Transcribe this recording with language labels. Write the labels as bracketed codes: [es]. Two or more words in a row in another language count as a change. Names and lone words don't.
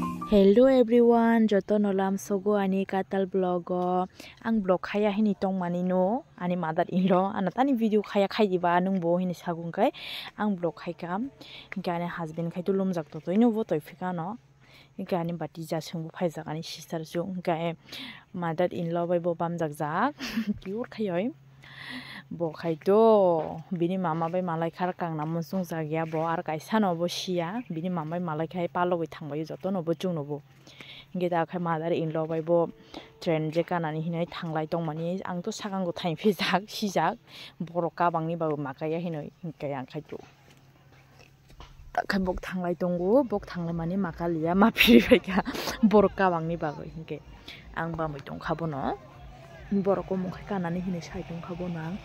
[en] Hello everyone, [trp] joto nolam sogo ani katal blogo ang blog khaya hini tong mani no ani [en] mother in law [trp] ana tani video khaya khai diba nung bo hini sagung kai ang blog khai kam gane husband khai to lomjak to toino bo toi fika no gane bati ja sung phai jak ani sister ju gae [en] mother in law [trp] bai bo bam jak jak pure khayoi bo khai to bini mama bai malai khar kang na musung jagya bo ar kaisa no bo sia bini mama bai malai khai palo bai thangbai joto no bo chung no bo ge da khai [en] mother in law [trp] bai bo train je kanani hinai thanglai tong mani ang to sagang go thain phi jak si jak borok ka bangni ba makaya hinai hinkai ang khai to khai bok thanglai tongo bok thanglai mani makalia ma phiri bai ka borok ka bangni ba go hinke ang ba moi tong khabo no borok ko mong khai kanani hinai sai tong khabo na